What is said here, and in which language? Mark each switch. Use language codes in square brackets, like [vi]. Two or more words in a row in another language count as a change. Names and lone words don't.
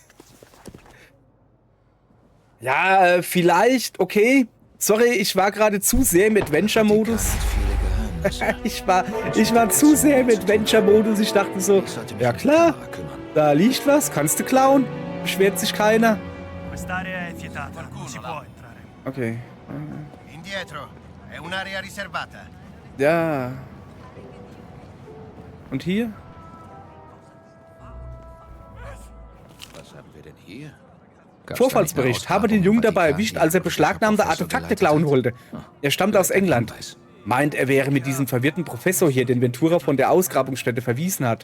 [de] Ja, vielleicht, okay. Sorry, ich war gerade zu sehr im Adventure-Modus. Ich war zu sehr im Adventure-Modus. Ich dachte so, ja klar, da liegt was, kannst du klauen. Beschwert sich keiner. Okay. [it] Indietro. È un'area riservata. [de] Ja. Und hier? Was haben wir denn hier? Vorfallsbericht. Habe den Jungen dabei erwischt, als er beschlagnahmte Artefakte klauen wollte. Er stammt aus England. Meint, er wäre mit diesem verwirrten Professor hier, den Ventura von der Ausgrabungsstätte verwiesen hat.